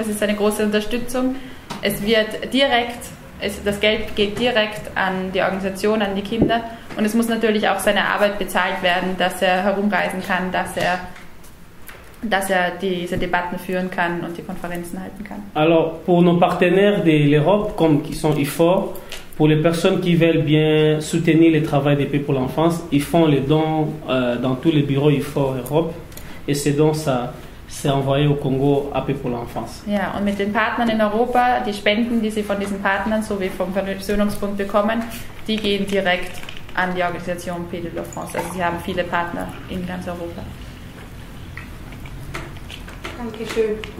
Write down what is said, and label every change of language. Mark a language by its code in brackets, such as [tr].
[de] Es ist eine große Unterstützung. Es wird das Geld geht direkt an die Organisation, an die Kinder. Und es muss natürlich auch seine Arbeit bezahlt werden, dass er herumreisen kann, dass er diese Debatten führen kann und die Konferenzen halten kann. [fr] Alors, pour nos partenaires de l'Europe, comme qui sont IFOR, pour les personnes qui veulent bien soutenir le travail des Paix pour l'enfance, ils font les dons dans tous les bureaux IFOR Europe et ces dons, ça c'est envoyé au Kongo à Paix pour l'enfance. [de] Ja, und mit den Partnern in Europa, die Spenden, die sie von diesen Partnern sowie vom Versöhnungsbund bekommen, die gehen direkt an die Organisation Paix de la France. Also sie haben viele Partner in ganz Europa. Dankeschön.